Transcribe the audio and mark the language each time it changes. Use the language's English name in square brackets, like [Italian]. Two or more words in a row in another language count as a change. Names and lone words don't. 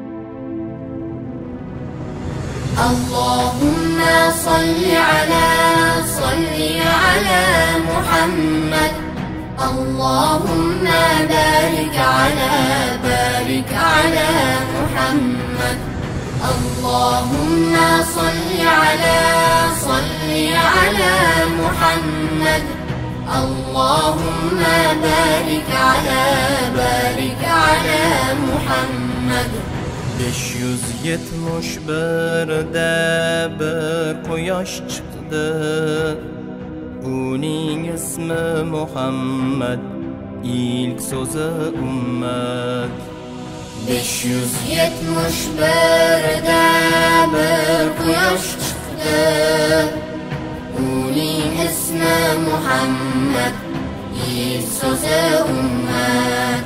[Arabic] اللهم صل على محمد، اللهم بارك على محمد، اللهم صل على محمد، اللهم بارك على محمد. [Uzbek] 571'de bir quyosh chiqdi, uning ismi Muhammad, ilk so'zi ummat. 571'de bir quyosh chiqdi, uning ismi Muhammad, ilk so'zi ummat.